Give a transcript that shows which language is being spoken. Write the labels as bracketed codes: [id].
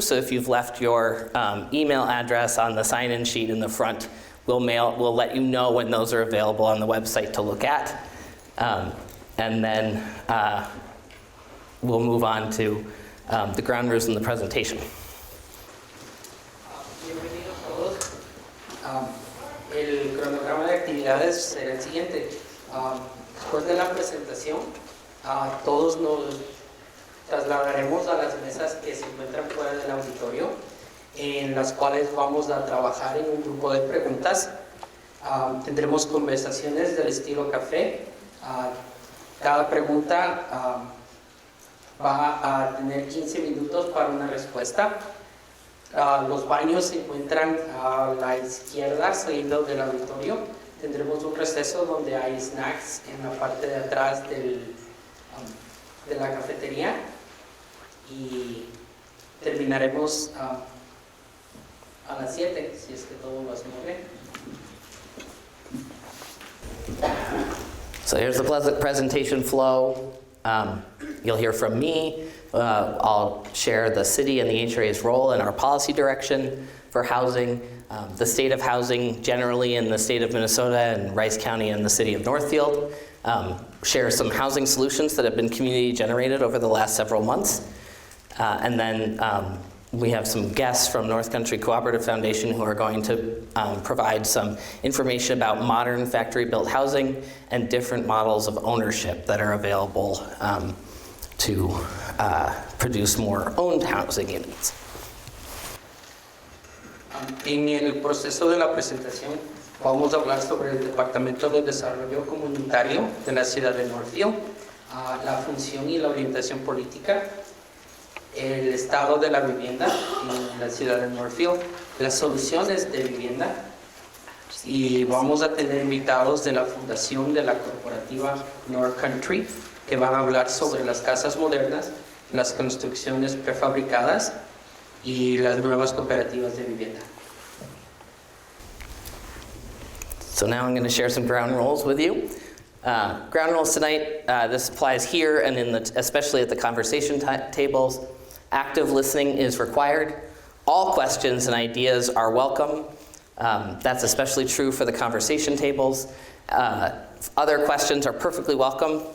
[en] So if you've left your email address on the sign-in sheet in the front, we'll let you know when those are available on the website to look at. And then we'll move on to the ground rules and the presentation. [es] Bienvenidos todos. El cronograma de actividades será el siguiente. Después de la presentación, todos nos trasladaremos a las mesas que se encuentran fuera del auditorio, en las cuales vamos a trabajar en un grupo de preguntas. Tendremos conversaciones del estilo café. Cada pregunta va a tener 15 minutos para una respuesta. Los baños se encuentran a la izquierda, saliendo del auditorio. Tendremos un receso donde hay snacks en la parte de atrás de la cafetería. Y terminaremos a las 7, si es que todo lo hacemos bien. [en] So here's the presentation flow. You'll hear from me. I'll share the city and the HRA's role in our policy direction for housing, the state of housing generally in the state of Minnesota and Rice County and the city of Northfield. Share some housing solutions that have been community generated over the last several months. And then we have some guests from North Country Cooperative Foundation who are going to provide some information about modern factory-built housing and different models of ownership that are available to produce more owned housing units. [es] En el proceso de la presentación vamos a hablar sobre el Departamento de Desarrollo Comunitario de la ciudad de Northfield, la función y la orientación política, el estado de la vivienda en la ciudad de Northfield, las soluciones de vivienda, y vamos a tener invitados de la fundación de la corporativa North Country que van a hablar sobre las casas modernas, las construcciones prefabricadas y las nuevas cooperativas de vivienda. [en] So now I'm going to share some ground rules with you. Ground rules tonight, this applies here and especially at the conversation tables. Active listening is required. All questions and ideas are welcome. That's especially true for the conversation tables. Other questions are perfectly welcome.